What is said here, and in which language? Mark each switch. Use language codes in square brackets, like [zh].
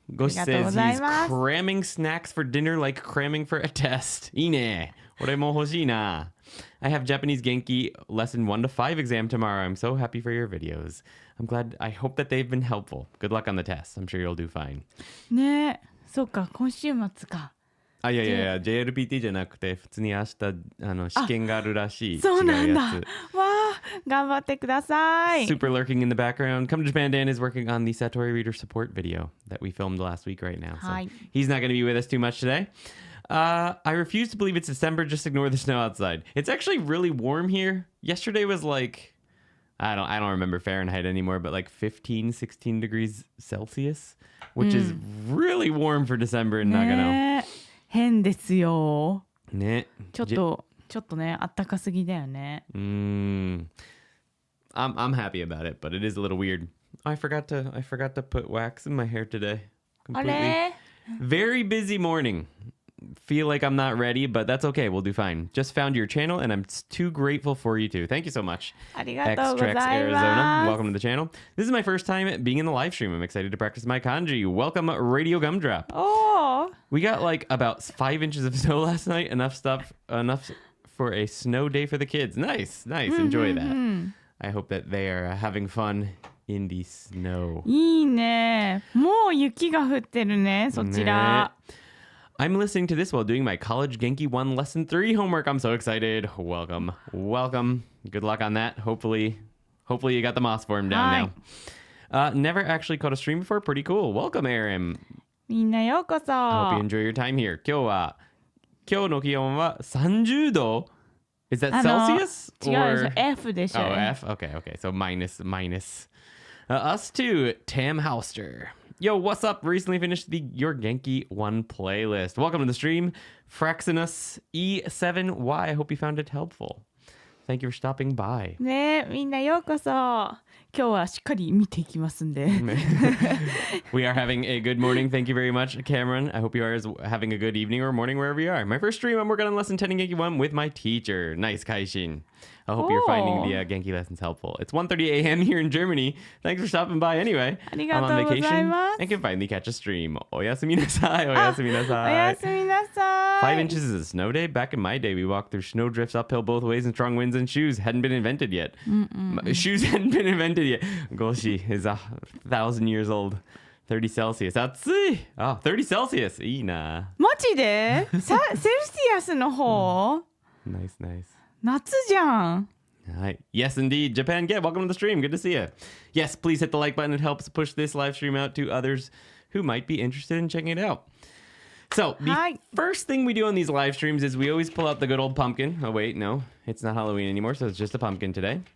[en] Gosh says he's cramming snacks for dinner like cramming for a test. [ja] いいね。俺も欲しいな。 [en] I have Japanese Genki lesson 1 to 5 exam tomorrow. I'm so happy for your videos. I hope that they've been helpful. Good luck on the test. I'm sure you'll do fine. [ja] ねえ、そうか、今週末か。いや、JLPT じゃなくて、普通に明日試験があるらしい。そうなんだ。わあ、頑張ってください。 [en] Super lurking in the background. Come to Japan Dan is working on the Satori Reader support video that we filmed last week right now. So he's not going to be with us too much today. I refuse to believe it's December. Just ignore the snow outside. It's actually really warm here. Yesterday was like, I don't remember Fahrenheit anymore, but like 15, 16 degrees Celsius, which is really warm for December in Nagano. [ja] 変ですよ。ね。ちょっとね、あったかすぎだよね。 [en] I'm happy about it, but it is a little weird. I forgot to put wax in my hair today. Completely. Very busy morning. Feel like I'm not ready, but that's okay. We'll do fine. Just found your channel, and I'm too grateful for you too. Thank you so much. ありがとうございます。 Arizona. Welcome to the channel. This is my first time being in the live stream. I'm excited to practice my kanji. Welcome, Radio Gumdrop. Oh. We got like about 5 inches of snow last night. Enough for a snow day for the kids. Nice. Enjoy that. I hope that they are having fun in the snow. [ja] いいね。もう雪が降ってるね、そちら。 [en] I'm listening to this while doing my College Genki 1 Lesson 3 homework. I'm so excited. Welcome. Good luck on that. Hopefully you got the moss form down now. Never actually caught a stream before. Pretty cool. Welcome, Aaron. [ja] みんなようこそ。 [en] I hope you enjoy your time here. [ja] 今日の気温は30度? [en] Is that Celsius? [ja] 違うでしょ。F でしょ。 [en] Oh, F? Okay. So minus. Us too. Tam Halster. Yo, what's up? Recently finished Your Genki 1 playlist. Welcome to the stream. Fraxinus E7Y. I hope you found it helpful. Thank you for stopping by. ねえ、みんなようこそ。今日はしっかり見ていきますんで。 We are having a good morning. Thank you very much, Cameron. I hope you are having a good evening or morning wherever you are. My first stream, I'm working on lesson 10 in Genki 1 with my teacher. Nice, Kaishin. I hope you're finding the Genki lessons helpful. It's 1:30 a.m. here in Germany. Thanks for stopping by anyway. I'm on vacation and can finally catch a stream. [ja] Oyasumi nasai. Oyasumi nasai. Oyasumi nasai. [en] 5 inches is a snow day. Back in my day, we walked through snow drifts uphill both ways and strong winds, and shoes hadn't been invented yet. Shoes hadn't been invented yet. Goshi is 1,000 years old. 30 Celsius. [ja] 暑い。 [en] 30 Celsius. [ja] いいな。マジでセルシアスの方 [en] Nice, nice. [ja] 夏じゃん。 [en] Hi. Yes, indeed. Japan Get, welcome to the stream. Good to see you. Yes, please hit the like button. It helps push this live stream out to others who might be interested in checking it out. So, the first thing we do on these live streams is we always pull out the good old pumpkin. Oh, wait, no. It's not Halloween anymore, so it's just a pumpkin today.